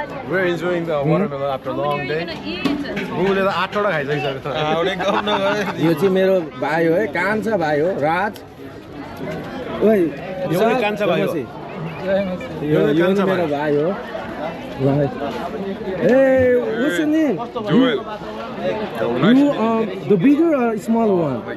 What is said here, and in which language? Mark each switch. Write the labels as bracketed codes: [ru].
[en] We're enjoying the watermelon after a long day. [ne] बुले त 8 वटा खाइसकिसक्यो यो चाहिँ मेरो भाइ हो है कान्छा भाइ हो राज ओइ यो पनि कान्छा भाइ हो। यो चाहिँ मेरो भाइ हो ल ए [en] what's your name? Joel. You the bigger or smaller one?